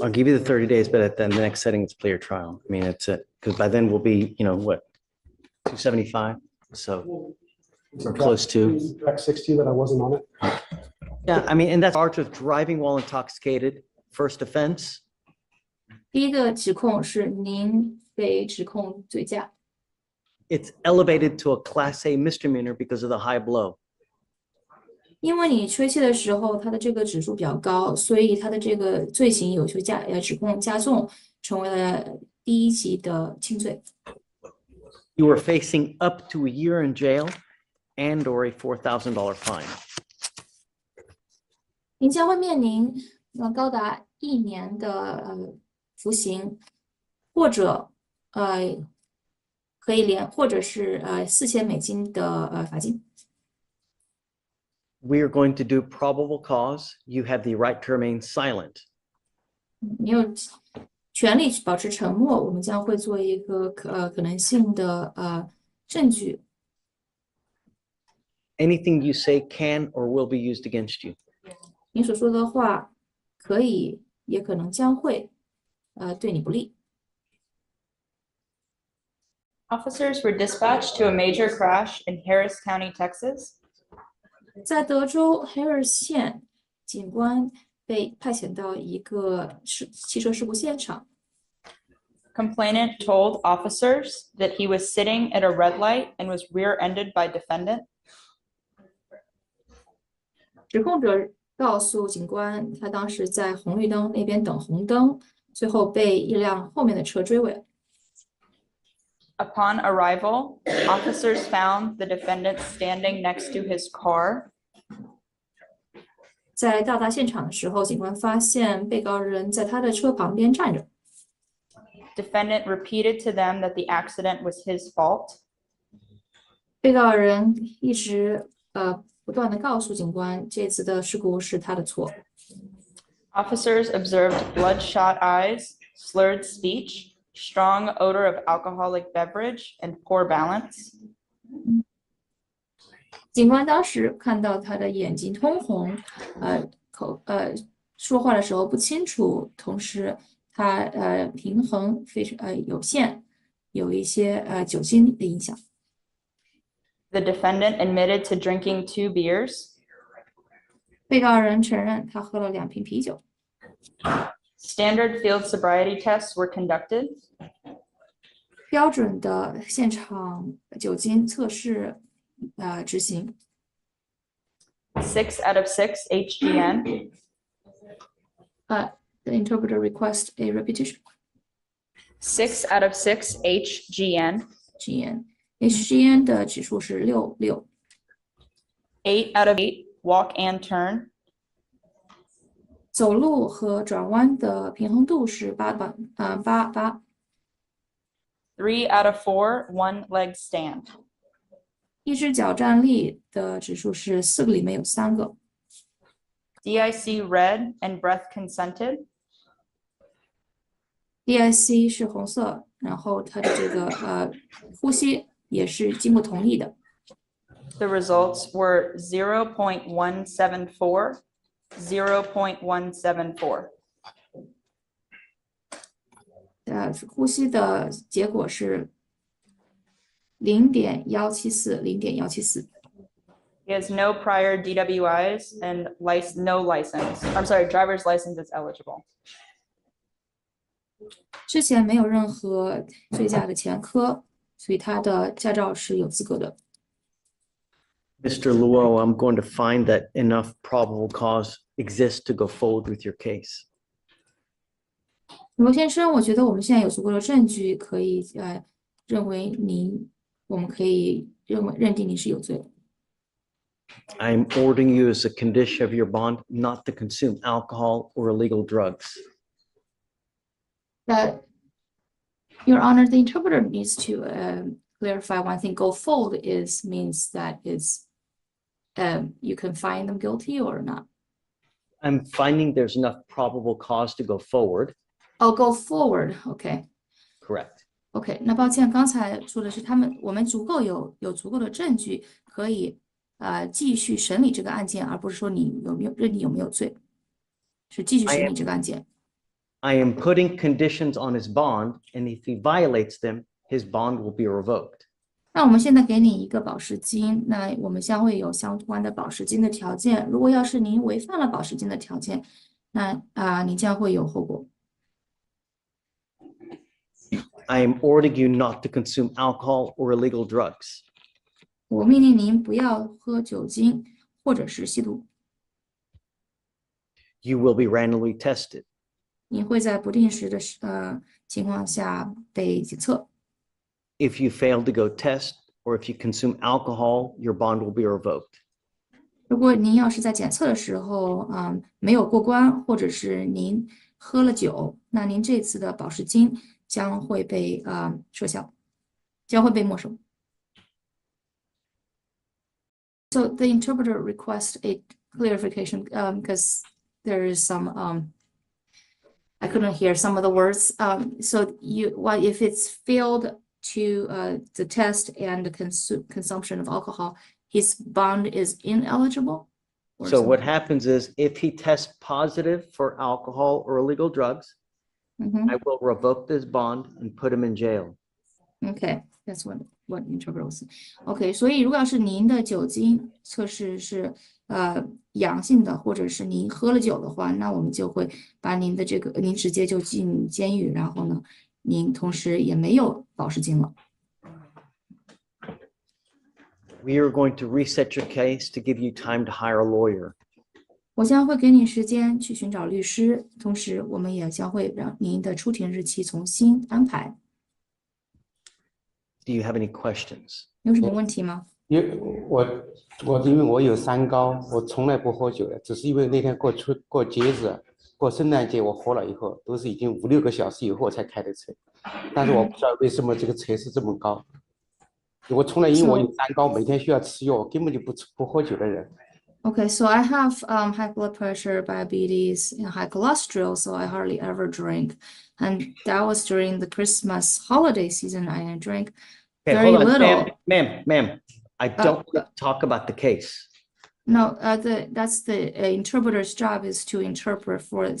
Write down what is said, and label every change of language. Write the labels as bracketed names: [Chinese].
[English] I'll give you the 30 days, but at the next setting, it's player trial. I mean, it's it, because by then we'll be, you know, what, 275? So we're close to. Track 60 that I wasn't on it. Yeah, I mean, and that's charged with driving while intoxicated, first offense. [Chinese] 第一个指控是您被指控醉驾， [English] It's elevated to a Class A misdemeanor because of the high blow. [Chinese] 因为你吹气的时候，它的这个指数比较高，所以它的这个罪行有就指控加重，成为了第一级的轻罪。 [English] You are facing up to a year in jail and or a $4,000 fine. [Chinese] 您将会面临高达1年的服刑，或者可以或者是$4000的罚金。 [English] We are going to do probable cause. You have the right to remain silent. [Chinese] 你有权利保持沉默，我们将会做一个可能性的证据。 [English] Anything you say can or will be used against you. [Chinese] 您所说的话可以，也可能将会对你不利。 [English] Officers were dispatched to a major crash in Harris County, Texas. [Chinese] 在德州 Harris 县，警官被派遣到一个汽车事故现场。 [English] Complainant told officers that he was sitting at a red light and was rear-ended by defendant. [Chinese] 指控者告诉警官，他当时在红绿灯那边等红灯，最后被一辆后面的车追尾。 [English] Upon arrival, officers found the defendant standing next to his car. [Chinese] 在到达现场的时候，警官发现被告人在他的车旁边站着。 [English] Defendant repeated to them that the accident was his fault. [Chinese] 被告人一直不断的告诉警官，这次的事故是他的错。 [English] Officers observed bloodshot eyes, slurred speech, strong odor of alcoholic beverage, and poor balance. [Chinese] 警官当时看到他的眼睛通红，说话的时候不清楚，同时他平衡非常有限，有一些酒精的影响。 [English] The defendant admitted to drinking 2 beers. [Chinese] 被告人承认他喝了2瓶啤酒。 [English] Standard field sobriety tests were conducted. [Chinese] 标准的现场酒精测试执行。 [English] 6 out of 6 HGN. The interpreter requests a repetition. 6 out of 6 HGN. [Chinese] HGN 的指数是6。 [English] 8 out of 8 walk and turn. [Chinese] 走路和转弯的平衡度是8。 [English] 3 out of 4 one leg stand. [Chinese] 一只脚站立的指数是4个里面有3个。 [English] DIC red and breath consented. [Chinese] DIC 是红色，然后它的这个呼吸也是经过同意的。 [English] The results were 0.174, 0.174. [Chinese] 呼吸的结果是0.174， 0.174。 [English] He has no prior DWIs and no license. I'm sorry, driver's license is eligible. [Chinese] 之前没有任何醉驾的前科，所以他的驾照是有资格的。 [English] Mr. Luo, I'm going to find that enough probable cause exists to go forward with your case. [Chinese] 罗先生，我觉得我们现在有足够的证据，可以认为我们可以认定您是有罪的。 [English] I'm ordering you as a condition of your bond not to consume alcohol or illegal drugs. Your Honor, the interpreter needs to clarify one thing. Go forward means that you can find them guilty or not. I'm finding there's enough probable cause to go forward. Oh, go forward. Okay. Correct. [Chinese] OK， 那抱歉，刚才说的是我们有足够的证据可以继续审理这个案件，而不是说你认定有没有罪，是继续审理这个案件。 [English] I am putting conditions on his bond, and if he violates them, his bond will be revoked. [Chinese] 那我们现在给你一个保释金，那我们将会有相关的保释金的条件。如果要是您违反了保释金的条件，那您将会有后果。 [English] I am ordering you not to consume alcohol or illegal drugs. [Chinese] 我命令您不要喝酒精或者是吸毒。 [English] You will be randomly tested. [Chinese] 您会在不定时的情况下被检测。 [English] If you fail to go test or if you consume alcohol, your bond will be revoked. [Chinese] 如果您要是在检测的时候没有过关，或者是您喝了酒，那您这次的保释金将会被撤销，将会被没收。 [English] So the interpreter requests a clarification because there is some I couldn't hear some of the words. So if it's failed to the test and the consumption of alcohol, his bond is ineligible? So what happens is if he tests positive for alcohol or illegal drugs, I will revoke this bond and put him in jail. Okay, that's what interpreter was saying. [Chinese] Okay, 所以如果要是您的酒精测试是阳性的，或者是您喝了酒的话，那我们就会把您直接就进监狱，然后呢，您同时也没有保释金了。 [English] We are going to reset your case to give you time to hire a lawyer. [Chinese] 我将会给你时间去寻找律师，同时我们也将会让您的出庭日期重新安排。 [English] Do you have any questions? [Chinese] 有什么问题吗？因为我有三高，我从来不喝酒的，只是因为那天过节日，过圣诞节我喝了以后，都是已经5、6个小时以后才开的车，但是我不知道为什么这个车是这么高。我从来因为我有三高，每天需要吃药，根本就不喝酒的人。 [English] Okay, so I have high blood pressure, diabetes, and high cholesterol, so I hardly ever drink. And that was during the Christmas holiday season. I drank very little. Ma'am, I don't want to talk about the case. No, that's the interpreter's job is to interpret for it.